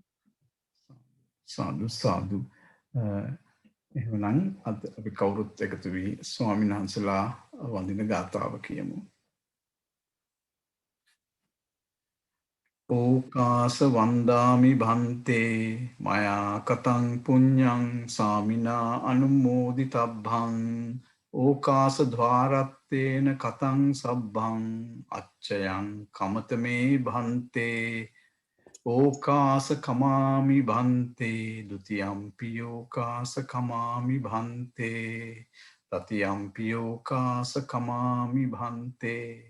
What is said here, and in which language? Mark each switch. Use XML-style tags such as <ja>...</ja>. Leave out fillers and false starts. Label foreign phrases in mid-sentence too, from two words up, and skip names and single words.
<pi>සාදු සාදු.</pi> <si>එහෙනම් අද අපි කවුරුත් එකතු වී ස්වාමීන් වහන්සේලා වඳින ගාථාව කියමු.</si> <pi>ඕකාස වන්දාමි භන්තේ මයා කතං පුඤ්ඤං සාමිනා අනුමෝදිතබ්බං ඕකාස ద్వාරත්තේන කතං සබ්බං අච්චයං කමතමේ භන්තේ ඕකාස කමාමි භන්තේ ဒ ුතියම්පි ඕකාස කමාමි භන්තේ තතියම්පි ඕකාස කමාමි භන්තේ.</pi>